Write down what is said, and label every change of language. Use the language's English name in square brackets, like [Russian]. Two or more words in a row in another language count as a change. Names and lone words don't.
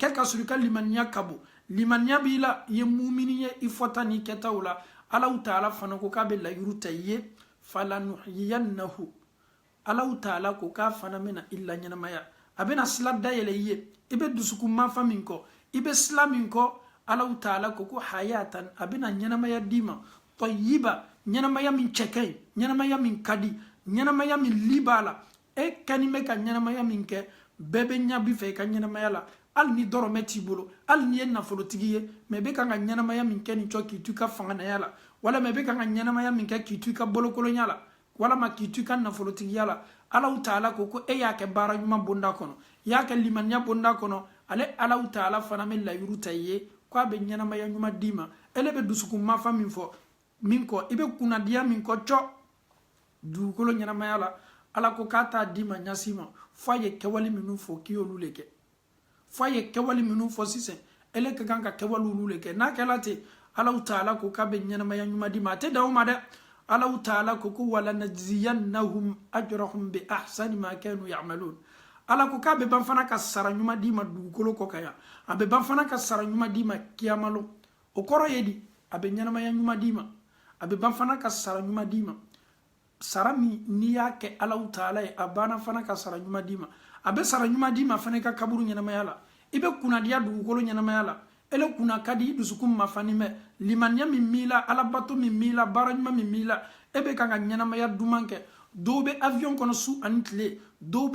[Bambara] kɛ ka sɔrɔ i ka limaniya ka bon limaniya b'i la i ye mumini ye i fɔta ni kɛtaw la Allah ta'ala fana ko k'a bɛ layiru ta i ye falanuhyiyannahu Allah ta'ala ko k'a fana bɛna i la ɲɛnamaya a bɛna sila dayɛlɛ i ye i bɛ dusukun mafa min kɔ i bɛ sila min kɔ Allah ta'ala ko hayatan a bɛna ɲɛnamaya d'i ma tayyiba ɲɛnamaya min cɛ ka ɲi ɲɛnamaya min ka di ɲɛnamaya min li b'a la e kɛni bɛ ka ɲɛnamaya min kɛ bɛɛ bɛ ɲa bi fɛ i ka ɲɛnamaya la hali ni dɔrɔmɛ t'i bolo hali ni ye nafolotigi ye mais bɛ kan ka ɲɛnamaya min kɛ nin cɔ k'i to i ka fanganaya la walama bɛ kan ka ɲɛnamaya min kɛ k'i to i ka bolokolonya la walama k'i to i ka nafolotigiya la Allah ta'ala ko e y'a kɛ baara ɲuman bonda kɔnɔ i y'a kɛ limaniya bonda kɔnɔ ale Allah ta'ala fana bɛ layiru ta i ye k'a bɛ ɲɛnamaya ɲuman d'i ma ele bɛ dusukun mafa min fɔ min kɔ i bɛ kunnadiya min kɔ cɔ dugukolo ɲɛnamaya la Allah ko k'a t'a d'i ma ɲasi ma fo a ye kɛwale minnu fɔ k'i y'olu le kɛ fo a ye kɛwale minnu fɔ sisan ele ka kan ka kɛwale olu le kɛ n'a kɛla ten Allah ta'ala ko k'a bɛ ɲɛnamaya ɲuman d'i ma a tɛ dan o ma dɛ Allah ta'ala ko [Arabic] ولنجزينهم أجرهم بأحسن ما كانوا يعملون [Bambara] Allah ko k'a bɛ ban fana ka sara ɲuman d'i ma dugukolo kɔ kan yan a bɛ ban fana ka sara ɲuman d'i ma kiyamalo o kɔrɔ ye di a bɛ ɲɛnamaya ɲuman d'i ma a bɛ ban fana ka sara ɲuman d'i ma sara min n'i y'a kɛ Allah ta'ala ye a banna fana ka sara ɲuman d'i ma a bɛ sara ɲuman d'i ma fana i ka kaburu ɲɛnamaya la i bɛ kunnadiya dugukolo ɲɛnamaya la ele kunna ka di i dusukun mafani mɛ limaniya min b'i la alabato min b'i la baara ɲuman min b'i la e bɛ kan ka ɲɛnamaya duman kɛ dɔw bɛ avion kɔnɔ su ani tile dɔw bɛ